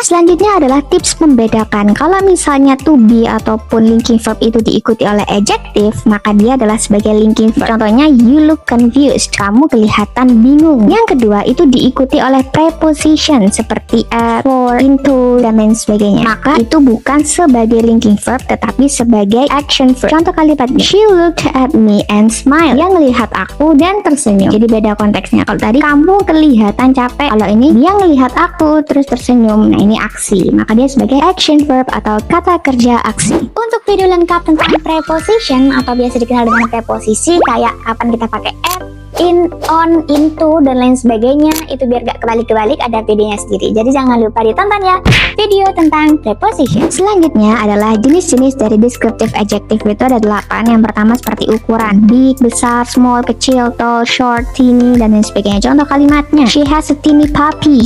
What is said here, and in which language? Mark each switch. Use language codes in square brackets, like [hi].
[id] Selanjutnya adalah tips membedakan. Kalau misalnya to be ataupun linking verb itu diikuti oleh adjective, maka dia adalah sebagai linking verb. Contohnya, [en] you look confused, [id] kamu kelihatan bingung. Yang kedua itu diikuti oleh preposition seperti at, for, into, dan lain sebagainya. Maka itu bukan sebagai linking verb tetapi sebagai action verb. [en] Contoh kalimatnya, she looked at me and smiled. [id] Dia ngelihat aku dan tersenyum. Jadi beda konteksnya. Kalau tadi kamu kelihatan capek, kalau ini dia ngelihat aku terus tersenyum. Nah, ini aksi, maka dia sebagai action verb atau kata kerja aksi. Untuk video lengkap tentang preposition atau biasa dikenal dengan preposisi, kayak kapan kita pakai at, in, on, into, dan lain sebagainya, itu biar gak kebalik-kebalik, ada videonya sendiri. Jadi jangan lupa ditonton ya video tentang preposition. Selanjutnya adalah jenis-jenis dari descriptive adjective, itu ada 8. Yang pertama seperti ukuran, big, besar, small, kecil, tall, short, teeny, dan lain sebagainya. Contoh kalimatnya, [en] she has a teeny puppy.